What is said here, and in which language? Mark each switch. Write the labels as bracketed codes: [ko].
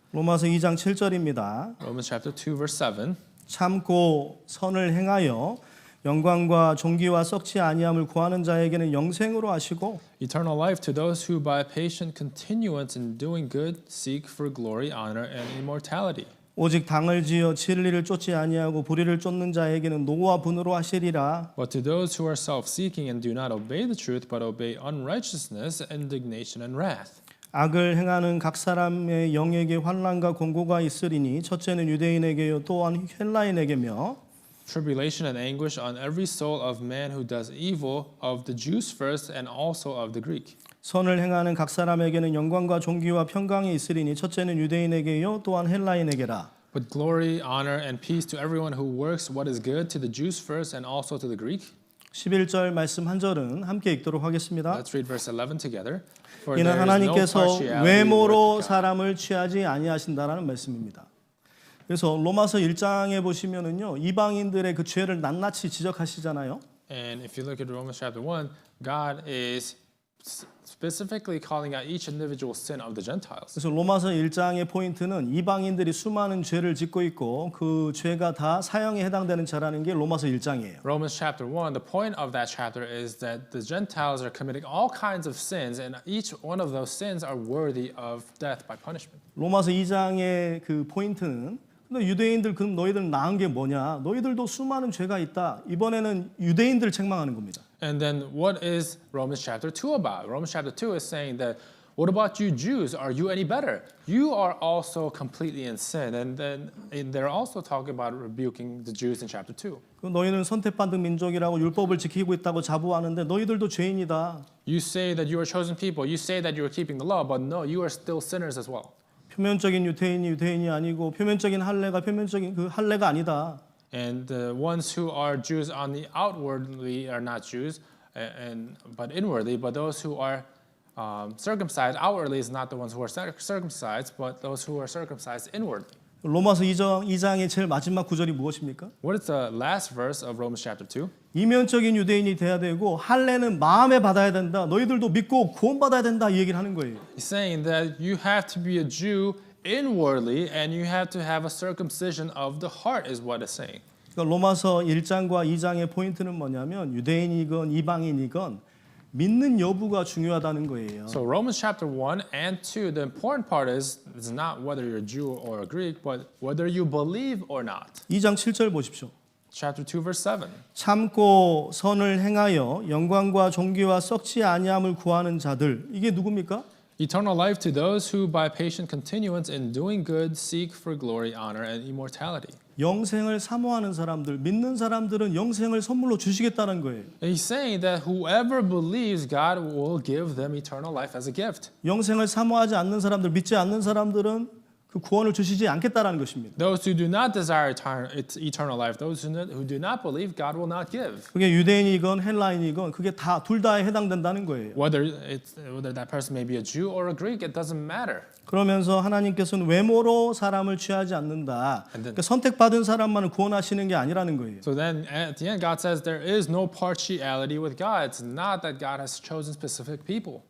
[ko] 로마서 2장 7절입니다. [en] Romans chapter 2, verse 7. [ko] 참고 선을 행하여 영광과 존귀와 썩지 아니함을 구하는 자에게는 영생으로 하시고 [en] Eternal life to those who by patient continuance in doing good seek for glory, honor, and immortality. [ko] 오직 당을 지어 진리를 쫓지 아니하고 불의를 쫓는 자에게는 노와 분으로 하시리라. [en] But to those who are self-seeking and do not obey the truth, but obey unrighteousness, indignation, and wrath. [ko] 악을 행하는 각 사람의 영에게 환난과 공고가 있으리니 첫째는 유대인에게요 또한 헬라인에게며 [en] Tribulation and anguish on every soul of man who does evil, of the Jews first, and also of the Greek. [ko] 선을 행하는 각 사람에게는 영광과 존귀와 평강이 있으리니 첫째는 유대인에게요 또한 헬라인에게라. [en] But glory, honor, and peace to everyone who works what is good, to the Jews first, and also to the Greek. [ko] 11절 말씀 한 절은 함께 읽도록 하겠습니다. [en] Let's read verse 11 together. For [ko] 이는 [en] there is no [ko] 하나님께서 [en] partiality [ko] 외모로 [en] with God. [ko] 사람을 취하지 아니하신다라는 말씀입니다. 그래서 로마서 1장에 보시면은요 이방인들의 그 죄를 낱낱이 지적하시잖아요. [en] And if you look at Romans chapter 1, God is specifically calling out each individual sin of the Gentiles. [ko] 그래서 로마서 1장의 포인트는 이방인들이 수많은 죄를 짓고 있고 그 죄가 다 사형에 해당되는 죄라는 게 로마서 1장이에요. [en] Romans chapter 1, the point of that chapter is that the Gentiles are committing all kinds of sins, and each one of those sins are worthy of death by punishment. [ko] 로마서 2장의 그 포인트는 근데 유대인들 그럼 너희들 나은 게 뭐냐? 너희들도 수많은 죄가 있다. 이번에는 유대인들 책망하는 겁니다. [en] And then what is Romans chapter 2 about? Romans chapter 2 is saying that, what about you Jews? Are you any better? You are also completely in sin. And then they're also talking about rebuking the Jews in chapter 2. [ko] 그 너희는 선택받은 민족이라고 율법을 지키고 있다고 자부하는데 너희들도 죄인이다. [en] You say that you are chosen people. You say that you are keeping the law, but no, you are still sinners as well. [ko] 표면적인 유대인이 아니고 표면적인 할례가 표면적인 그 할례가 아니다. [en] And the ones who are Jews on the outwardly are not Jews, but inwardly. But those who are circumcised outwardly is not the ones who are circumcised, but those who are circumcised inwardly. [ko] 로마서 2장의 제일 마지막 구절이 무엇입니까? [en] What is the last verse of Romans chapter 2? [ko] 이면적인 유대인이 돼야 되고 할례는 마음에 받아야 된다. 너희들도 믿고 구원받아야 된다. 이 얘기를 하는 거예요. [en] He's saying that you have to be a Jew inwardly and you have to have a circumcision of the heart is what it's saying. [ko] 그러니까 로마서 1장과 2장의 포인트는 뭐냐면 유대인이건 이방인이건 믿는 여부가 중요하다는 거예요. [en] So Romans chapter 1 and 2, the important part is it's not whether you're a Jew or a Greek, but whether you believe or not. [ko] 2장 7절 보십시오. [en] Chapter 2 verse 7. [ko] 참고 선을 행하여 영광과 존귀와 썩지 아니함을 구하는 자들 이게 누굽니까? [en] Eternal life to those who by patient continuance in doing good seek for glory, honor, and immortality. [ko] 영생을 사모하는 사람들, 믿는 사람들은 영생을 선물로 주시겠다는 거예요. [en] And he's saying that whoever believes, God will give them eternal life as a gift. [ko] 영생을 사모하지 않는 사람들, 믿지 않는 사람들은 그 구원을 주시지 않겠다라는 것입니다. [en] Those who do not desire eternal life, those who do not believe, God will not give. [ko] 그게 유대인이건 헬라인이건 그게 다 둘 다에 해당된다는 거예요. [en] Whether that person may be a Jew or a Greek, it doesn't matter. [ko] 그러면서 하나님께서는 외모로 사람을 취하지 않는다. 그러니까 선택받은 사람만을 구원하시는 게 아니라는 거예요. [en] So then at the end, God says there is no partiality with God. It's not that God has chosen specific people.